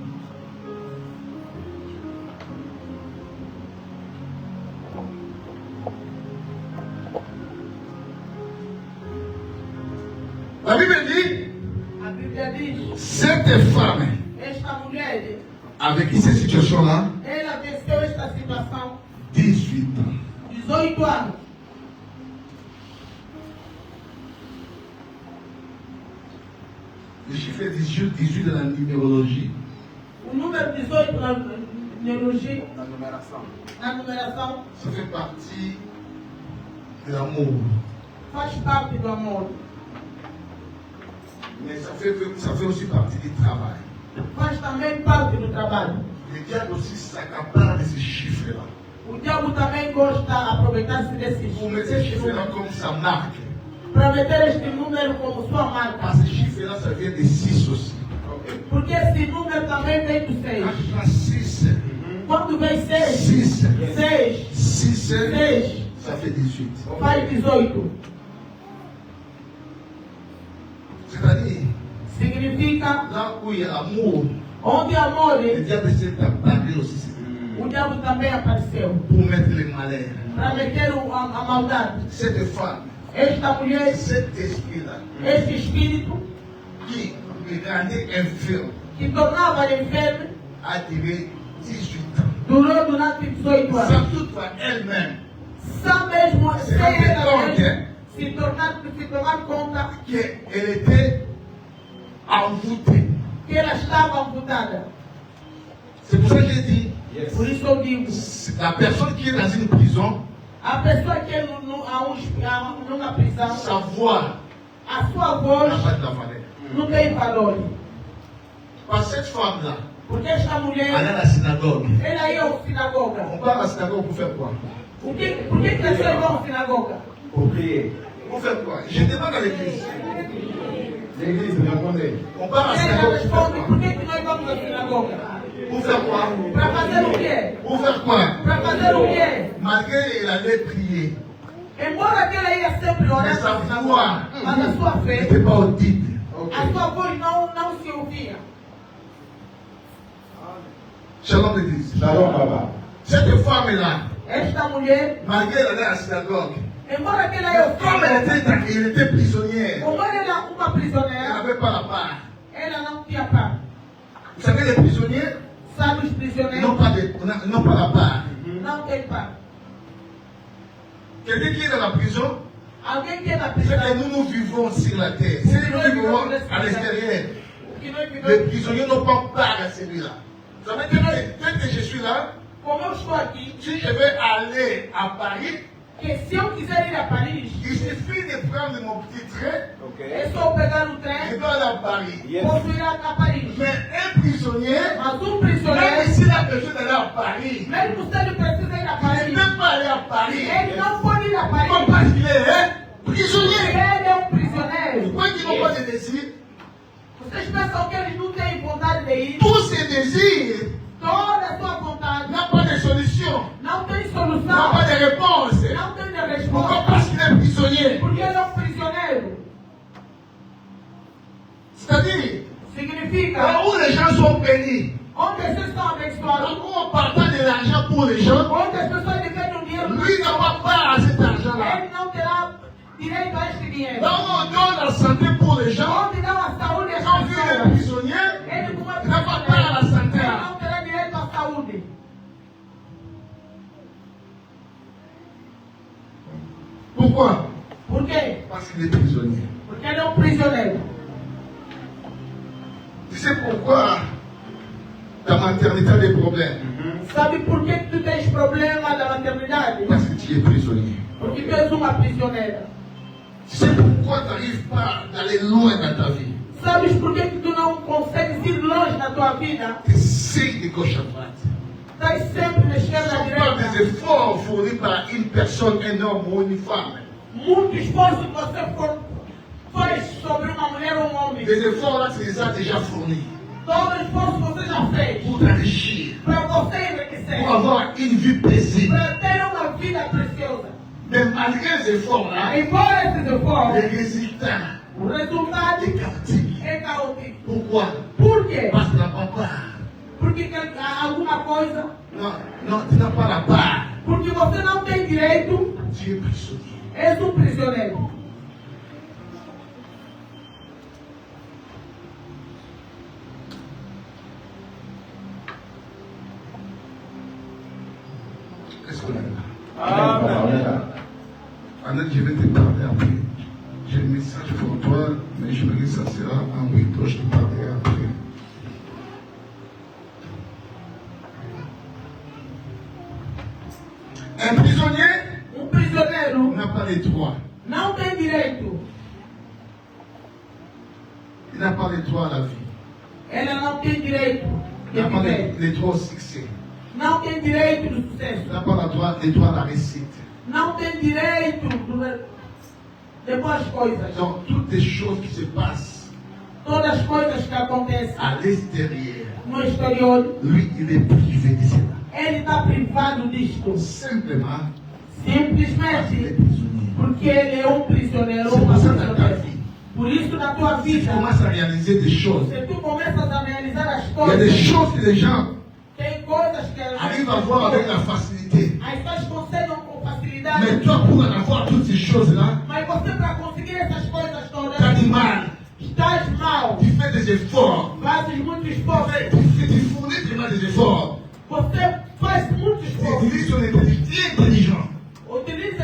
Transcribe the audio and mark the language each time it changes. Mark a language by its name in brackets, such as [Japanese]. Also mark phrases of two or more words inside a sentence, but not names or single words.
[French] La Bible dit, cette femme, avec cette situation-là, 18 ans. Le chiffre 18 de la numérologie. [Portuguese] O número 18 na numérologie, na numeração, [French] Ça fait partie de l'amour. [Portuguese] faz parte do amor. [French] Mais ça fait aussi partie du travail. [Portuguese] Faz também parte do trabalho. [French] Le diable aussi s'accapare de ces chiffres-là. [Portuguese] O diabo também gosta de aproveitar-se desses [French] Pour mettre ces chiffres-là comme sa marque. [Portuguese] para meter este número como sua marca. [French] Parce que ces chiffres-là, ça vient de 6 aussi. [Portuguese] Porque esse número também vem do 6. [French] Quand tu prends 6, [Portuguese] Quando vem 6, 6, 6 6, [French] ça fait 18. [Portuguese] faz 18. [French] C'est-à-dire, [Portuguese] Significa [French] là où il y a amour, [Portuguese] onde amor, [French] le diable s'est apparu aussi [Portuguese] o diabo também apareceu. [French] pour mettre le malheur. [Portuguese] Para meter a maldade. [French] Cette femme, [Portuguese] Esta mulher, [French] cet esprit-là, [Portuguese] esse espírito [French] qui le rendait infirme, [Portuguese] que tornava ele enfermo, [French] a duré 18 ans. [Portuguese] durou durante 18 anos. [French] Sans toutefois elle-même, [Portuguese] Só mesmo [French] Se [Portuguese] sem [French] render [Portuguese] ela [French] compte, [Portuguese] mesma se tomar conta [French] qu'elle était envoûtée. [Portuguese] que ela estava amputada. [French] C'est pour ça que j'ai dit, [Portuguese] Por isso eu digo, [French] la personne qui est dans une prison, [Portuguese] a pessoa que é numa prisão, [French] sa voix [Portuguese] a sua [French] n'a [Portuguese] voz [French] pas de la valeur. [Portuguese] não tem valor. [French] Parce que cette femme-là, [Portuguese] Porque esta [French] elle [Portuguese] mulher, [French] est à la synagogue. [Portuguese] ela ia à sinagoga. [French] On part à la synagogue pour faire quoi? [Portuguese] Por que as pessoas vão à sinagoga? [French] Pour prier. Pour faire quoi? Je demande à l'église. L'église, répondez. On part à la [Portuguese] Ela [French] synagogue pour [Portuguese] responde, [French] faire [Portuguese] por [French] quoi? [Portuguese] que nós vamos à sinagoga? [French] Pour faire quoi? [Portuguese] Para fazer o quê? [French] Pour faire quoi? [Portuguese] Para fazer o quê? [French] Malgré qu'elle allait prier, [Portuguese] Embora que ela ia sempre orar [French] mais sa [Portuguese] na sinagoga, [French] voix [Portuguese] mas a sua fé, [French] n'était pas audible. [Portuguese] a sua voz não se ouvia. [French] Shalom l'église. [Portuguese] Shalom, Baba. [French] Cette femme-là, [Portuguese] Esta mulher, [French] malgré qu'elle allait à la synagogue, [Portuguese] embora que ela ia ao [French] comme elle était prisonnière, [Portuguese] como ela era uma [French] elle [Portuguese] prisioneira, [French] n'avait pas la part. [Portuguese] ela não tinha paz. [French] Vous savez, les prisonniers [Portuguese] Sabe os [French] n'ont [Portuguese] prisioneiros [French] pas la part. [Portuguese] não têm paz. [French] Quelqu'un qui est dans la prison, [Portuguese] Alguém que é na [French] c'est que [Portuguese] prisão, [French] nous nous vivons sur la terre. C'est nous qui vivons à l'extérieur. [Portuguese] que nós [French] Les [Portuguese] vivemos, [French] prisonniers n'ont pas part à celui-là. Vous savez que dès que je suis là, [Portuguese] como eu estou aqui, [French] si je vais aller à Paris, [Portuguese] que se eu quiser ir a Paris, [French] il suffit de prendre mon petit train, [Portuguese] é só pegar o [French] je [Portuguese] trem, [French] dois aller à Paris. [Portuguese] posso ir a Paris. [French] Mais un prisonnier, [Portuguese] Mas [French] même [Portuguese] prisioneiro, [French] s'il a besoin d'aller à Paris, [Portuguese] mesmo se ele precisa ir a [French] il [Portuguese] Paris, [French] ne peut pas aller à Paris. [Portuguese] ele não pode ir a [French] Pourquoi? [Portuguese] Paris. [French] Parce qu'il est prisonnier. [Portuguese] Ele é prisioneiro. [French] Pourquoi ils n'ont pas de désir? [Portuguese] Vocês pensam que eles não têm vontade de ir? [French] Tous ces désirs [Portuguese] Toda a sua vontade [French] n'ont pas de solution, [Portuguese] não tem [French] n'ont [Portuguese] solução, [French] pas de réponse. [Portuguese] não tem de [French] Pourquoi? [Portuguese] resposta. [French] Parce qu'il est prisonnier. [Portuguese] Porque ele é prisioneiro. [French] C'est-à-dire, [Portuguese] significa [French] Là où les gens sont bénis, [Portuguese] onde as pessoas são abençoadas, [French] là où on partage de l'argent pour les gens, [Portuguese] onde as pessoas dividem o dinheiro, [French] lui n'a pas part à cet argent-là. [Portuguese] ele não terá direito a este dinheiro. [French] Là où on donne la santé pour les gens, [Portuguese] Onde dá a saúde às [French] quand il est [Portuguese] pessoas, [French] prisonnier, [Portuguese] ele como é [French] il n'a pas part à la santé. [Portuguese] ele não terá direito à saúde. [French] Pourquoi? [Portuguese] Por quê? [French] Parce qu'il est prisonnier. [Portuguese] Porque ele é um prisioneiro. [French] Tu sais pourquoi ta maternité a des problèmes? [Portuguese] Sabe por que tu tens problema da maternidade? [French] Parce que tu es prisonnier. [Portuguese] Porque tu és uma prisioneira. [French] Tu sais pourquoi tu n'arrives pas à aller loin dans ta vie? [Portuguese] Sabes por que tu não consegues ir longe na tua vida? [French] Tu essaies de gauche à droite. [Portuguese] Estás sempre na [French] Ce [Portuguese] esquerda [French] ne [Portuguese] à [French] sont pas [Portuguese] direita. [French] des efforts fournis par une personne, un homme ou une femme. [Portuguese] Muito esforço que você faz sobre uma mulher ou um homem. [French] Les efforts là, tu les as déjà fournis [Portuguese] Todo esforço que você já fez [French] pour t'enrichir, [Portuguese] para você enriquecer, [French] pour avoir une vie paisible. [Portuguese] para ter uma vida preciosa. [French] Mais malgré les efforts là, [Portuguese] Embora esses [French] les [Portuguese] esforços, [French] résultats [Portuguese] o resultado [French] est chaotique. [Portuguese] é caótico. [French] Pourquoi? [Portuguese] Por quê? [French] Parce que tu n'as pas part. [Portuguese] Porque há alguma coisa, [French] Non, non, tu n'as pas la part. [Portuguese] porque você não tem direito, [French] Tu es prisonnier. [Portuguese] és um prisioneiro. [French] Est-ce qu'on est là? [Portuguese] Amen. [French] Annette, je vais te parler après. J'ai un message pour toi, mais je me dis que ça sera en 8 heures, je te parlerai après. Un prisonnier [Portuguese] Prisioneiro [French] n'a pas les droits. [Portuguese] não tem direito. [French] Il n'a pas les droits à la vie. [Portuguese] Ela não tem direito [French] Il [Portuguese] de [French] n'a pas [Portuguese] viver. [French] les droits au succès. [Portuguese] Não tem direito do [French] Il [Portuguese] sucesso. [French] n'a pas les droits à la réussite. [Portuguese] Não tem direito de boas coisas. [French] Donc, toutes les choses qui se passent [Portuguese] Todas as coisas que acontecem [French] à l'extérieur, [Portuguese] no exterior, [French] lui, il est privé de cela. [Portuguese] ele está privado disto. [French] Simplement parce qu'il est [Portuguese] Simplesmente [French] prisonnier. [Portuguese] porque ele é um prisioneiro ou [French] C'est [Portuguese] uma [French] pour ça que dans ta [Portuguese] prisioneira. [French] vie, [Portuguese] Por isso, na tua [French] si tu [Portuguese] vida, [French] commences à réaliser des choses, [Portuguese] se tu começas a realizar as [French] il y a des [Portuguese] coisas, [French] choses que les gens [Portuguese] tem coisas que [French] arrivent à voir avec la facilité. [Portuguese] as pessoas conseguem com [French] Mais [Portuguese] facilidade. [French] toi, pour en avoir toutes ces choses-là, [Portuguese] Mas você, para conseguir essas coisas todas, [French] tu as du mal. [Portuguese] estás mal. [French] Tu fais des efforts. [Portuguese] Fazes muito esforço. [French] Tu fournis vraiment des efforts. [Portuguese] Você faz muito [French] Tu [Portuguese] esforço. [French] utilises ton intelligence. Tu es intelligent. [Portuguese] Utiliza a